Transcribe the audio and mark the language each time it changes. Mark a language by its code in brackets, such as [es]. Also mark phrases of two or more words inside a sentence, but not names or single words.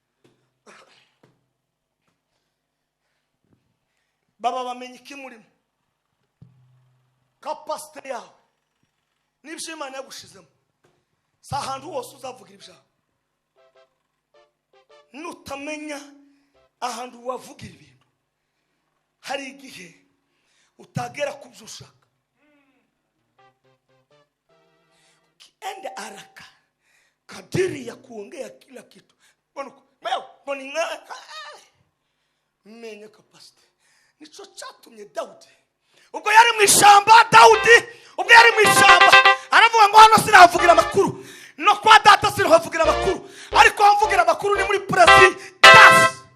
[rw] Baba bamenye iki murimo, kapasite yawe n'ibyo Imana yagushizemo. si ahantu hose uzavugira ibyawe. Nutamenya ahantu wavugira ibintu, hari igihe utagera ku byo ushaka. [sw] Ukienda haraka kadiri ya kuongea kila kitu. [rw] Menya kapasite. Nico cyatumye Dawudi ubwo yari mu ishyamba, ubwo yari mu ishyamba aravuga ngo hano sinavugira amakuru, no kwa data sinavugira amakuru, ariko hamvugira amakuru ni muri presidence.